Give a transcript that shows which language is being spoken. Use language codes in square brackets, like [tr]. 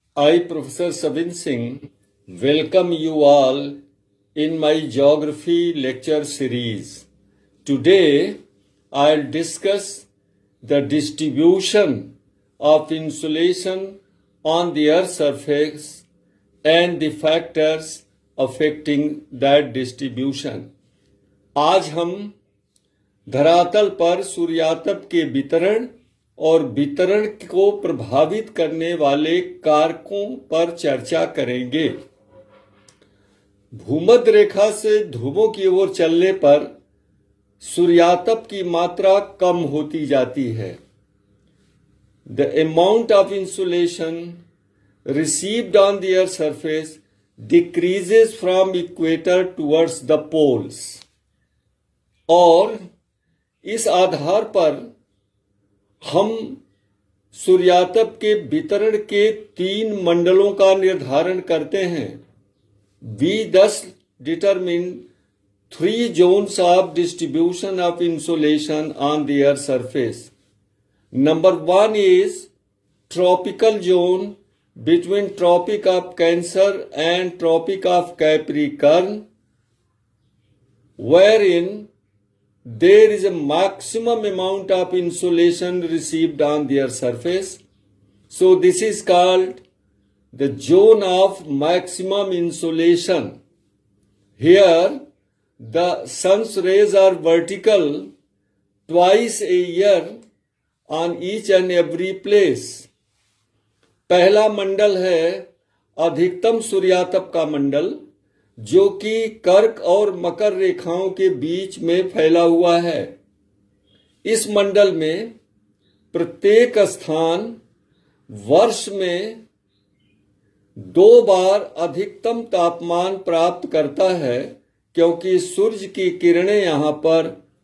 [en] I, Professor Sabin Singh, welcome you all in my geography lecture series. Today, I'll discuss the distribution of insolation on the Earth's surface and the factors affecting that distribution. [hi] आज हम धरातल पर सूर्यातप के वितरण और वितरण को प्रभावित करने वाले कारकों पर चर्चा करेंगे। भूमध्य रेखा से ध्रुवों की ओर चलने पर सूर्यातप की मात्रा कम होती जाती है। [en] The amount of insolation received on the Earth's surface decreases from equator towards the poles. [hi] और इस आधार पर हम सूर्यातप के वितरण के 3 मंडलों का निर्धारण करते हैं। [en] We thus determine 3 zones of distribution of insolation on the Earth's surface. Number 1 is tropical zone between Tropic of Cancer and Tropic of Capricorn, wherein there is a maximum amount of insolation received on their surface. So this is called the zone of maximum insolation. Here the sun's rays are vertical twice a year on each and every place. [hi] पहला मंडल है अधिकतम सूर्यातप का मंडल, जो कि कर्क और मकर रेखाओं के बीच में फैला हुआ है। इस मंडल में प्रत्येक स्थान वर्ष में 2 बार अधिकतम तापमान प्राप्त करता है, क्योंकि सूर्य की किरणें यहाँ पर